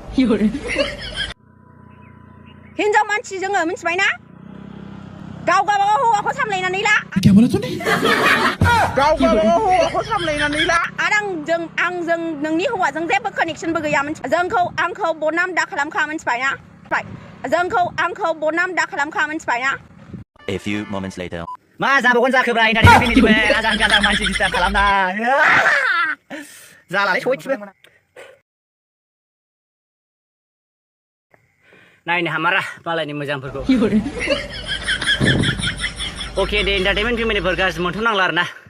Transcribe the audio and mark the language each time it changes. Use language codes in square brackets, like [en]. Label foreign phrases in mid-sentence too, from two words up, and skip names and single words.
[brx] हिनजाव मानसि जोङो मिथिबाय ना गाव गावबागाव हौवाखौ सामलायनानै ला गाव गावबागाव हौवाखौ सामलायनानै ला आरो आंजों नोंनि हौवाजों जेबो कानेक्सनबो गैया मिथिबाय आंखौ बदनाम दा खालामखा मिथिबाय ना आंखौ बदनाम दा खालामखा मिथिबाय ना [en] A few moments later. [brx] मा जाबावगोन जाखोब्रा इन्टारनेटनि आजां गाजां मानसि डिस्टार्ब खालामनाय जालालै सयथिबो नायनो हामारा मालायनि मोजांफोरखौ अके दे इन्टारटेनमेन्ट फेमिलिफोर गाज्रि मोनथ'नांला आरो ना